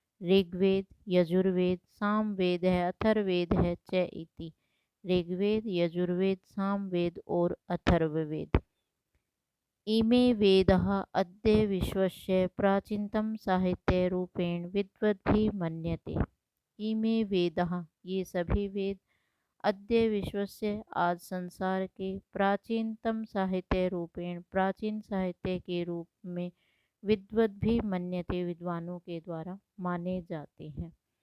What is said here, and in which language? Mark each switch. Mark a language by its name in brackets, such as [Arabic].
[Sanskrit] ऋग्वेद, यजुर्वेद, सामवेदः, अथर्ववेदः च इति। [Hindi] ऋग्वेद, यजुर्वेद, सामवेद और अथर्ववेद। [Sanskrit] इमे वेदाः अद्य विश्वस्य प्राचीनतम साहित्यरूपेण विद्वद्भिः मन्यते। इमे वेदाः, [Hindi] ये सभी वेद, [Sanskrit] अद्य विश्वस्य, [Hindi] आज संसार के, [Sanskrit] प्राचीनतम साहित्य रूपेण, [Hindi] प्राचीन साहित्य के रूप में, [Sanskrit] विद्वद्भिः मन्यते, [Hindi] विद्वानों के द्वारा माने जाते हैं।